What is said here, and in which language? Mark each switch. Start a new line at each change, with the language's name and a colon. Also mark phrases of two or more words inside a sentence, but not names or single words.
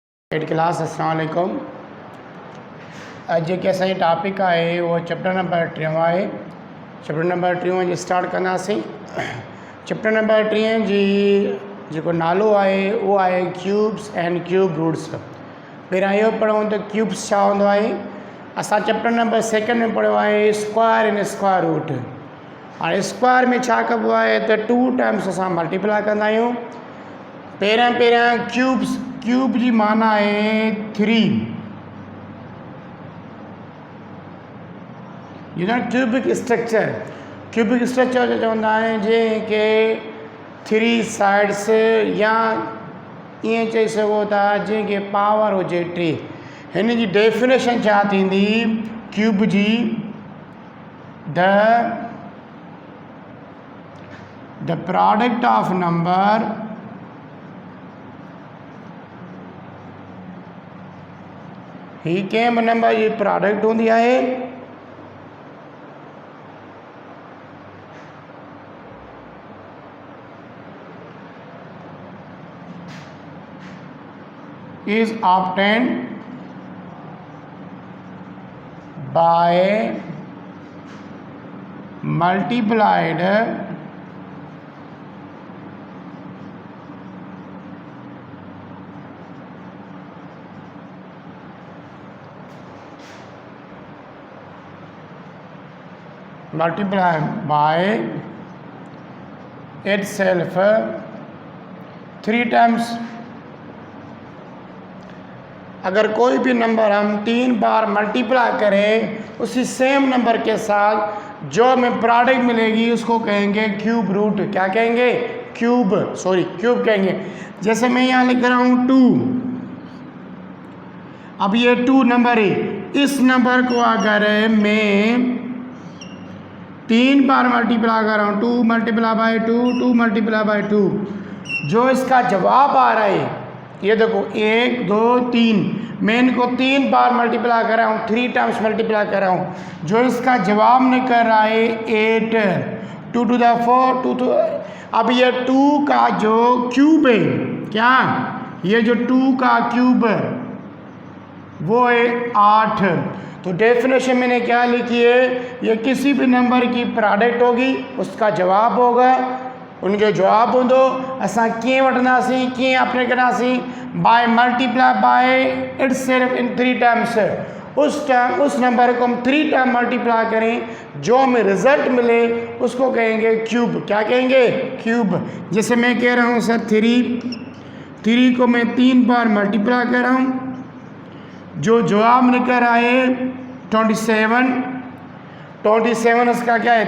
Sindhi: एड क्लास
Arabic: السلام عليكم.
Sindhi: अॼु जेके असांजी टॉपिक आहे उहो चैप्टर नंबर 3 आहे। चैप्टर नंबर 3 जी स्टार्ट कंदासीं। चैप्टर नंबर 3 जी जेको नालो आहे उहो आहे
English: cubes and cube roots.
Sindhi: पहिरियां इहो पढ़ूं त क्यूब्स छा हूंदो आहे। असां चैप्टर नंबर 2 में पढ़ियो आहे
English: square and square root.
Sindhi: हाणे स्क्वायर में छा कबो आहे त 2 टाइम्स असां मल्टीप्लाई कंदा आहियूं। पहिरियां क्यूब जी माना आहे 3।
English: cubic structure
Sindhi: जो चवंदा आहिनि जंहिंखे 3 साइड्स या ईअं चई सघो था जंहिंखे पावर हुजे 3। हिन जी डेफिनेशन छा थींदी क्यूब जी?
English: the product of number
Sindhi: ही कंहिं बि नंबर जी प्रोडक्ट हूंदी आहे
English: is obtained by multiplied by itself 3 times।
Hindi: अगर कोई भी नंबर हम 3 बार मल्टीप्लाई करें उसी
English: same number
Hindi: के साथ जो हमें प्रोडक्ट मिलेगी उसको कहेंगे
English: cube root.
Hindi: क्या कहेंगे? क्यूब कहेंगे। जैसे मैं यहाँ लिख रहा हूँ 2। अब ये 2 नंबर है। इस नंबर को अगर मैं 3 बार मल्टीप्लाई कर रहा हूँ 2
English: multiply by
Hindi: 2 2
English: multiply by
Hindi: 2, जो इसका जवाब आ रहा है ये देखो 1 2 3। मैं इनको 3 बार मल्टीप्लाई कर रहा हूँ 3
English: times multiply
Hindi: कर रहा हूँ। जो इसका जवाब निकल रहा है 8
English: 2 to the 4 2 to।
Hindi: अब ये 2 का जो क्यूब है, क्या ये जो 2 का क्यूब है वो है 8। तो डेफिनेशन मैंने क्या लिखी है? ये किसी भी नंबर की प्रोडक्ट होगी उसका जवाब होगा।
Sindhi: उनके जवाब हूंदो असां कीअं वठंदासीं कीअं अप्लाई कंदासीं?
English: by multiply by it self in 3 times.
Hindi: उस नंबर को हम 3
English: time multiply
Hindi: करें जो हमें रिजल्ट मिले उसको कहेंगे क्यूब। क्या कहेंगे? क्यूब। जैसे मैं कह रहा हूँ सर 3 को मैं 3 बार मल्टीप्लाई कर रहा हूँ, जो जवाब निकल रहा है 27 इसका क्या है?